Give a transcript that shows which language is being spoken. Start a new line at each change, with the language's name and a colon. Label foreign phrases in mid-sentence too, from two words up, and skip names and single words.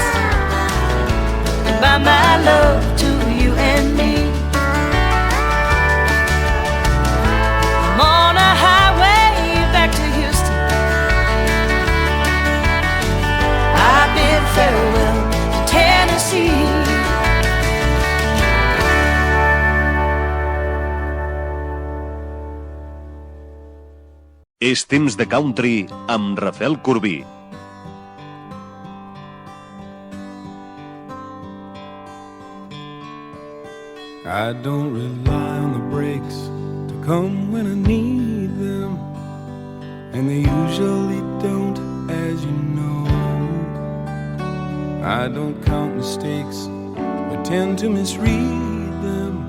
English: Goodbye my love to you and me. I'm on a highway back to Houston. I bid farewell to Tennessee.
Catalan: És temps de country amb Rafael Corbí.
English: I don't rely on the breaks to come when I need them, and they usually don't, as you know. I don't count mistakes, but tend to misread them.